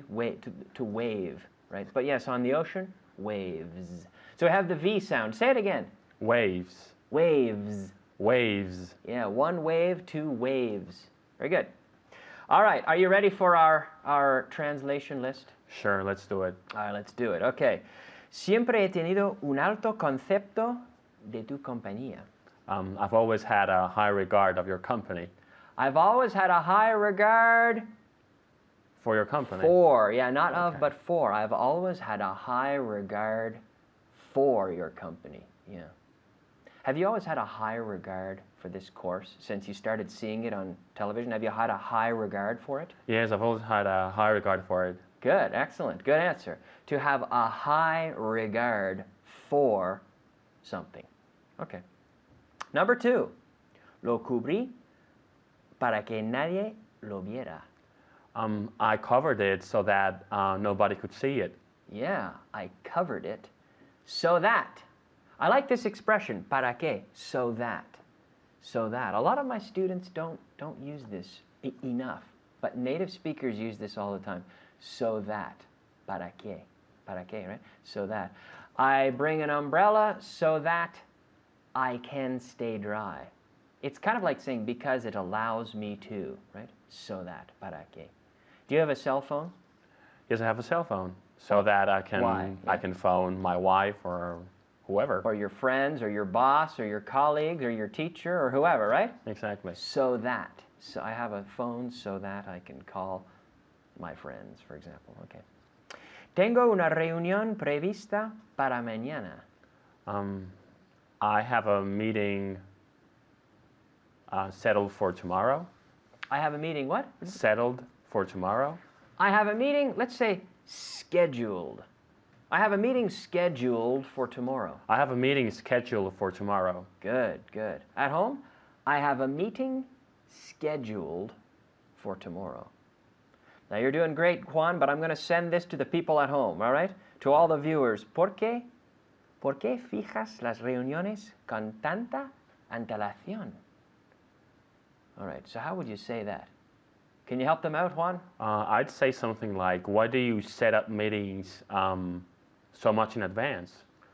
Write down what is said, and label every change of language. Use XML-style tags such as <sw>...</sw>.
<en>See, to wave, right? But yes, on the ocean, waves. So we have the V sound. Say it again. Waves. Waves. Waves. Yeah, 1 wave, 2 waves. Very good. All right, are you ready for our translation list? Sure, let's do it. All right, let's do it. Okay.</en> <es>Siempre he tenido un alto concepto de tu compañía.</es> <en>I've always had a high regard of your company. I've always had a high regard For your company. for, yeah, not of, but for. I've always had a high regard for your company. Yeah. Have you always had a high regard for this course since you started seeing it on television? Have you had a high regard for it? Yes, I've always had a high regard for it. Good, excellent, good answer. To have a high regard for something. Okay. Number 2.</en> <es>Lo cubrí para que nadie lo viera.</es> <en>I covered it so that nobody could see it. Yeah, I covered it so that. I like this expression, para qué, so that. So that. A lot of my students don't use this enough, but native speakers use this all the time. So that. Para qué. Para qué, right? So that. I bring an umbrella so that I can stay dry. It's kind of like saying because it allows me to, right? So that. Para qué. Do you have a cell phone? Yes, I have a cell phone so that I can phone my wife or whoever. Or your friends, or your boss, or your colleagues, or your teacher, or whoever, right? Exactly. So that. So I have a phone so that I can call my friends, for example. Okay.</en> <es>Tengo una reunión prevista para mañana.</es> <en>I have a meeting settled for tomorrow. I have a meeting, what? Settled for tomorrow. I have a meeting, let's say, scheduled. I have a meeting scheduled for tomorrow. I have a meeting scheduled for tomorrow. Good, good. At home, I have a meeting scheduled for tomorrow. Now you're doing great, Juan, but I'm going to send this to the people at home, all right? To all the viewers.</en> <es>¿Por qué fijas las reuniones con tanta antelación?</es> <en>All right, so how would you say that? Can you help them out, Juan? I'd say something like, why do you set up meetings so much in advance?</en>